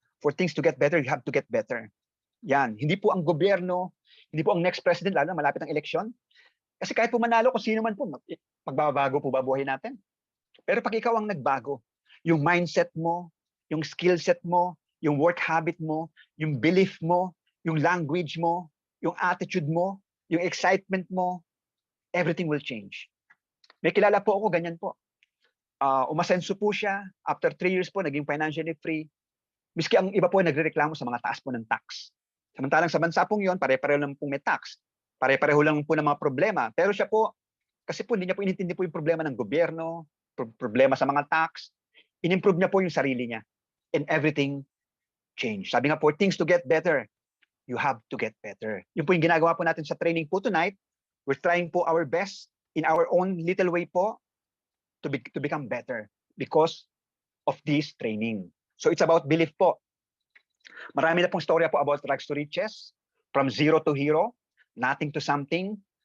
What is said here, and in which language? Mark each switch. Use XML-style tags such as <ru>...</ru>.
<en>For things to get better, you have to get better.</en> <tl>Yan. Hindi po ang gobyerno, hindi po ang next president, lalo na malapit ang eleksyon. Kasi kahit po manalo, kung sino man po, magbabago po ba buhay natin? Pero pag ikaw ang nagbago, yung mindset mo, yung skill set mo, yung work habit mo, yung belief mo, yung language mo, yung attitude mo, yung excitement mo,</tl> <en>everything will change.</en> <tl>May kilala po ako, ganyan po. Umasenso po siya. After 3 years po, naging financially free. Miski ang iba po nagrereklamo sa mga taas po ng tax. Samantalang sa bansa pong yun, pare-pareho lang pong may tax. Pare-pareho lang po ng mga problema. Pero siya po, kasi po hindi niya po inintindi po yung problema ng gobyerno, problema sa mga tax. In-improve niya po yung sarili niya.</tl> <en>And everything changed.</en> <tl>Sabi nga po,</tl> <en>things to get better, you have to get better.</en> <tl>Yun po yung ginagawa po natin sa training po tonight.</tl> <en>We're trying po our best in our own little way po to become better because of this training.</en> <tl>So it's about belief po. Marami na pong storya po about</tl> <en>rags to riches, from zero to hero, nothing to something.</en>